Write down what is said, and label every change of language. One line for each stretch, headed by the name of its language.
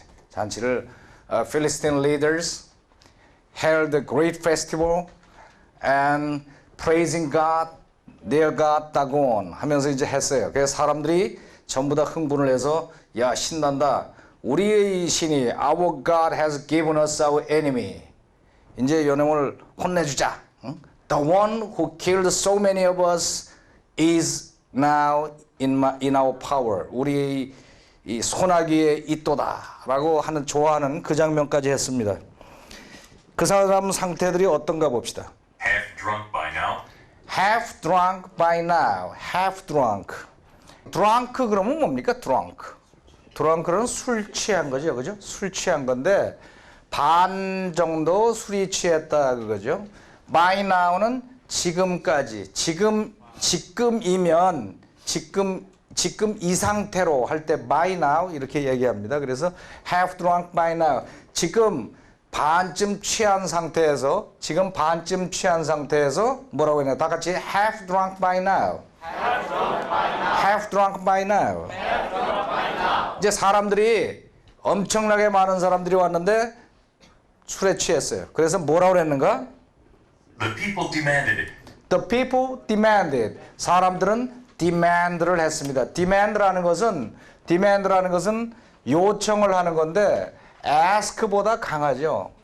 Korean: 잔치를
English: Philistine leaders held a great festival and praising God, their God Dagon
Korean: 하면서 이제 했어요. 그래서 사람들이 전부 다 흥분을 해서 야, 신난다. 우리의 신이
English: Our God has given us our enemy.
Korean: 이제 요놈을 혼내주자.
English: The one who killed so many of us is now in our power.
Korean: 우리의 이 소나기에 있도다 라고 하는 좋아하는 그 장면까지 했습니다. 그 사람 상태들이 어떤가 봅시다.
English: Half drunk by now. Half drunk by now. Half drunk.
Korean: drunk 그러면 뭡니까? 드렁크는 술 취한 거죠, 그죠? 술 취한 건데 반 정도 술이 취했다 그거죠. By now는 지금까지, 지금이면 지금 이 상태로 할 때 by now 이렇게 얘기합니다. 그래서
English: half drunk by now,
Korean: 지금 반쯤 취한 상태에서 뭐라고 했냐? 다 같이
English: half drunk by now. Half drunk by now.
Korean: 이제 사람들이 엄청나게 많은 사람들이 왔는데 술에 취했어요. 그래서 뭐라고 그랬는가?
English: The people demanded it. The people demanded.
Korean: 사람들은 demand를 했습니다. demand라는 것은 요청을 하는 건데 ask보다 강하죠.